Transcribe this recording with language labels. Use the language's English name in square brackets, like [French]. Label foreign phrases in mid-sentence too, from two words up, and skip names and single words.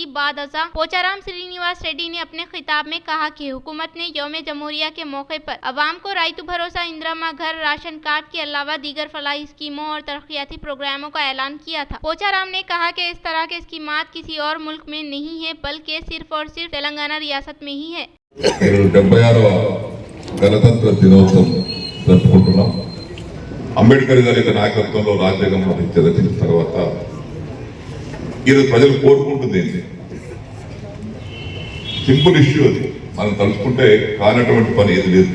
[Urdu] بعد ازاں پوچارام سرینیواس ریڈی نے اپنے خطاب میں کہا کہ حکومت نے یوم جمہوریہ کے موقع پر عوام کو رائتو بھروسہ اندرا گھر [English] ration card [Urdu] کے علاوہ دیگر فلاحی اسکیموں اور ترقیاتی پروگراموں کا اعلان کیا تھا۔ پوچارام نے کہا کہ اس طرح کے اسکیمات کسی اور ملک میں نہیں ہے بلکہ صرف اور صرف تلنگانہ ریاست میں ہی ہے۔ [Telugu] 76వ గణతంత్ర దినోత్సవం జరుపుకుంటున్నాం। అంబేద్కర్ గారి నాయకత్వంలో రాజ్యాంగం రచించిన తర్వాత ఈరోజు ప్రజలు కోరుకుంటుంది ఏంటి? [English] simple issue [Telugu] అది, మనం తలుచుకుంటే కానటువంటి పని ఏది లేదు।